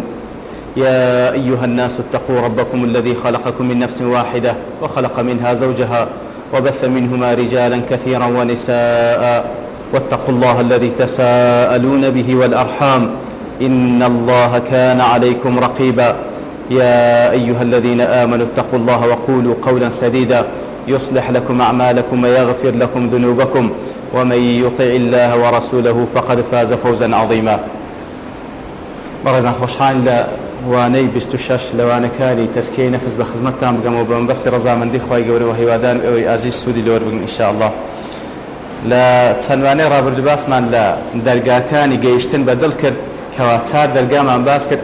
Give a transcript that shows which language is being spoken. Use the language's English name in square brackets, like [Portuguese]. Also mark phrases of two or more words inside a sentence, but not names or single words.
[Arabic] يا أيها الناس اتقوا ربكم الذي خلقكم من نفس واحدة وخلق منها زوجها وبث منهما رجالا كثيرا ونساء، واتقوا الله الذي تساءلون به والأرحام إن الله كان عليكم رقيبا. يا أيها الذين آمنوا اتقوا الله وقولوا قولا سديدا يصلح لكم أعمالكم ويغفر لكم ذنوبكم، ومن يطع الله ورسوله فقد فاز فوزا عظيما. [Central Kurdish] بەڕێزان خۆشحان لە وانەی 26 لەوانەکانی تەزکیەی نەفس بە خزمەتتان بگەمەوە بە مەبەستی ڕەزامەندی خوای گەورە و هیوادارم ئەوەی ئازیز سوودی لێوە بگرن ئینشاءالله. لە چەندوانەی ڕابردوو باسمان لە دەرگاکانی گەیشتن بەدڵ کرد کەوا چار دەرگامان باس کرد.